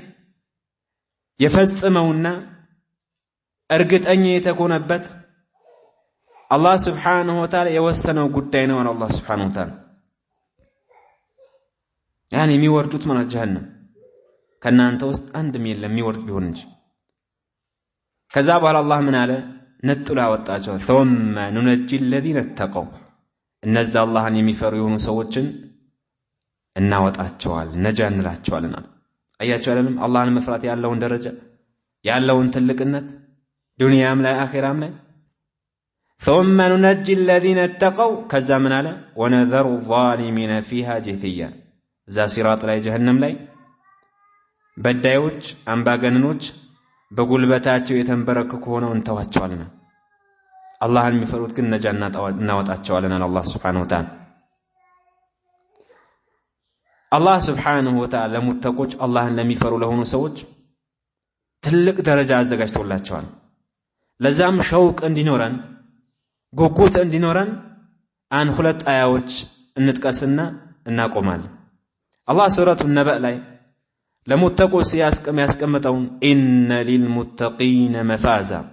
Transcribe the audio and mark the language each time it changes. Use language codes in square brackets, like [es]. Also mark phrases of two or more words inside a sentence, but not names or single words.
[am] የፈጽመውና እርግጠኛ የተኮነበት አላህ [ar] سبحانه وتعالى [am] የወሰነው ጉዳይ ነው አላህ [ar] سبحانه وتعالى [am] ያኔ የሚወርዱት ማለት ጀሃነም ከናንተ ውስጥ አንድም የለም የሚወርድ ቢሆን እንጂ ከዛ በኋላ አላህ ምን አለ ነጥሎ ያወጣቸው [ar] ثم ننجي الذين اتقوا [am] እነዛ አላህን የሚፈሩ የሆኑ ሰዎችን እናወጣቸዋል ነጃ እንላቸዋልና አያችሁ አይደለም አላህን መፍራት ያለውን ደረጃ ያለውን ትልቅነት ዱንያም ላይ አኺራም ላይ [ar] ثم ننجي الذين اتقوا [am] ከዛ ምን አለ [ar] ونذر الظالمين فيها جثيا [am] ዛ ሲራጥ ላይ ጀሃነም ላይ በዳዮች አምባገነኖች በጉልበታቸው የተንበረከኩ ሆነው እንተዋቸዋልና አላህን የሚፈሩት ግን ነጃ እናወጣቸዋልና አላህ [ar] سبحانه وتعالى [am] አላህ [ar] سبحانه وتعالى [am] ለሙተቆች አላህን ለሚፈሩ ለሆኑ ሰዎች ትልቅ ደረጃ አዘጋጅቶላቸዋል ለዛም ሸውቅ እንዲኖረን ጉጉት እንዲኖረን አን ሁለት አያዎች እንጥቀስና እናቆማለን አላህ ሱረቱ ነባእ ላይ ለሙተቆች ያስቀመጠው [ar] إن للمتقين مفازا